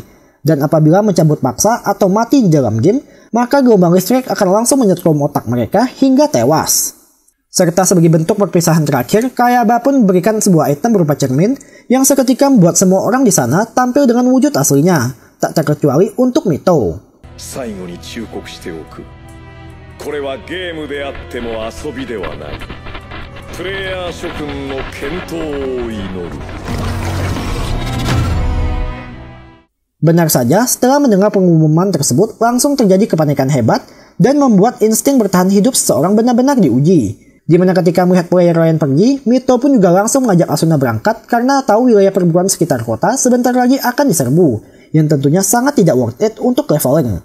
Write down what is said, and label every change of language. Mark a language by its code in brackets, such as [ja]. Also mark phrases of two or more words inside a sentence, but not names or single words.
[id] Dan apabila mencabut paksa atau mati di dalam game, maka gelombang listrik akan langsung menyetrum otak mereka hingga tewas. Serta sebagai bentuk perpisahan terakhir, Kaeba pun memberikan sebuah item berupa cermin yang seketika membuat semua orang di sana tampil dengan wujud aslinya, tak terkecuali untuk Mito. [ja] 最後に忠告しておく。これはゲームであっても遊びではない。プレイヤー諸君の健闘を祈る。 [id] Benar saja, setelah mendengar pengumuman tersebut, langsung terjadi kepanikan hebat dan membuat insting bertahan hidup seseorang benar-benar diuji. Dimana ketika melihat player lain pergi, Mito pun juga langsung mengajak Asuna berangkat karena tahu wilayah perburuan sekitar kota sebentar lagi akan diserbu, yang tentunya sangat tidak [en] worth it [id] untuk leveling.